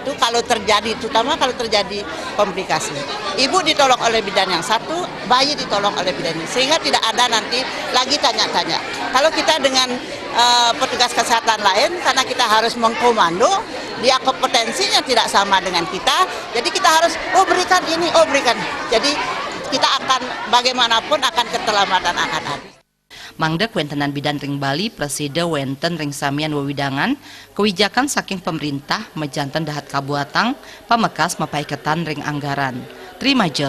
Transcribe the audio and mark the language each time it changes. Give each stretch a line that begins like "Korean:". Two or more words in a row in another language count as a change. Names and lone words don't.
Indonesian: Kalau terjadi, terutama kalau terjadi komplikasi, ibu ditolong oleh bidan yang 1, bayi ditolong oleh bidan ini, sehingga tidak ada nanti lagi tanya-tanya. Kalau kita dengan petugas kesehatan lain, karena kita harus mengkomando, dia kompetensinya tidak sama dengan kita, jadi kita harus berikan ini, berikan. Jadi kita akan bagaimanapun akan keterlambatan akan habis.
Balinese: Mangdek wentenan bidan ring Bali preside wenten ring samian wewidangan kewijakan saking pemerintah mejanten dahat kabuatang pamekas mapaiketan ring anggaran.
Indonesian: Terima